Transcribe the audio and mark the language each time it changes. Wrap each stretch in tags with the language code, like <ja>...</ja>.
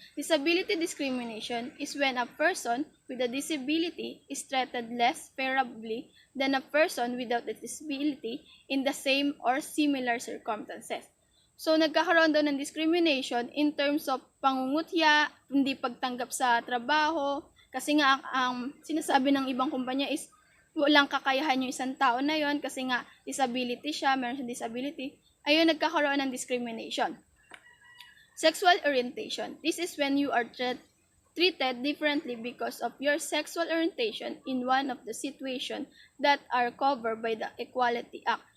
<en>Disability discrimination is when a person with a disability is treated less favorably than a person without a disability in the same or similar circumstances.</en> <tl>So, nagkakaroon daw ng discrimination</tl> <en>in terms of</en> <tl>pangungutya, hindi pagtanggap sa trabaho, kasi nga ang sinasabi ng ibang kumpanya is walang kakayahan yung isang tao na yon kasi nga disability siya, meron siyang disability. Ayun, nagkakaroon ng discrimination. Sexual orientation.</tl> <en>This is when you are treated differently because of your sexual orientation in one of the situations that are covered by the Equality Act.</en>